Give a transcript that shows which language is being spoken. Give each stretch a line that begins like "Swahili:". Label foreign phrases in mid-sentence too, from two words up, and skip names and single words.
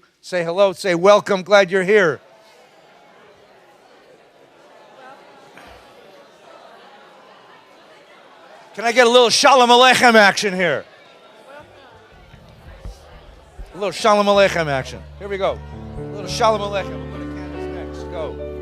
English: Say hello, say welcome, glad you're here. Can I get a little
Hebrew: Shalom Aleichem
English: action here? A little
Hebrew: Shalom Aleichem
English: action. Here we go. A little
Hebrew: Shalom Aleichem.
English: We'll put the candles next. Go.